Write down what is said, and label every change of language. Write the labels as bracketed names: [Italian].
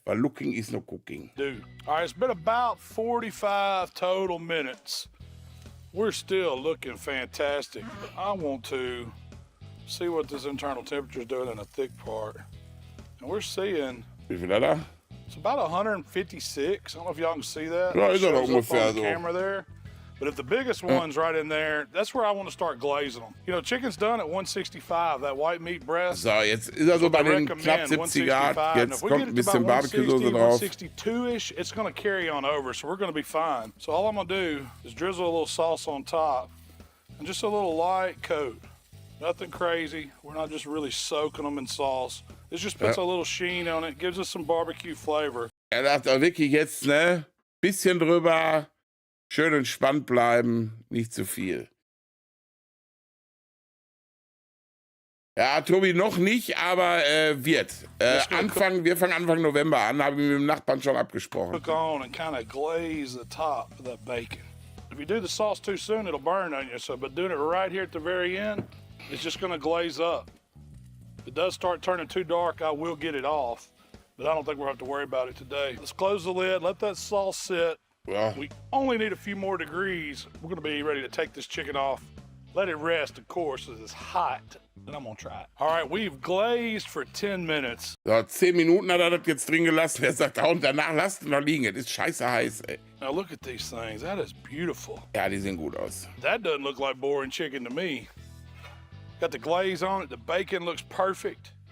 [English] Weil looking is no cooking. Dude. All right, it's been about 45 total minutes. We're still looking fantastic. I want to see what this internal temperature is doing in the thick part. And we're seeing [German] Wie viel hat er? [English] it's about 156. I don't know if y'all can see that. [German] Ja, [English] It [German] ist er doch [English] shows up [German] ungefähr [English] on the [German] so. [English] camera there. But if the biggest one's right in there, that's where I want to start glazing them. You know, chicken's done at 165, that white meat breast. [German] So, jetzt ist er so bei den knapp 70 Grad. Jetzt kommt ein bisschen Barbecue-Soße drauf. [English] 162-ish, it's going to carry on over, so we're going to be fine. So all I'm going to do is drizzle a little sauce on top and just a little light coat. Nothing crazy. We're not just really soaking them in sauce. It just puts a little sheen on it, gives us some barbecue flavor. [German] Er sagt auch wirklich jetzt, ne? Bisschen drüber, schön entspannt bleiben, nicht zu viel. Ja, Tobi, noch nicht, aber wird. Wir fangen Anfang November an, habe ich mit dem Nachbarn schon abgesprochen. [English] Cook on and kind of glaze the top of that bacon. If you do the sauce too soon, it'll burn on you. So, but doing it right here at the very end, it's just going to glaze up. If it does start turning too dark, I will get it off, but I don't think we'll have to worry about it today. Let's close the lid, let that sauce sit. [German] Ja. [English] We only need a few more degrees. We're going to be ready to take this chicken off. Let it rest, of course, as it's hot. Then I'm going to try it. All right, we've glazed for 10 minutes. [German] So, 10 Minuten hat er das jetzt drin gelassen. Er sagt, und danach lasst ihn noch liegen. Es ist scheiße heiß, ey. [English] Now look at these things. That is beautiful. [German] Ja, die sehen gut aus. [English] That doesn't look like boring chicken to me. Got the glaze on it. The bacon looks perfect.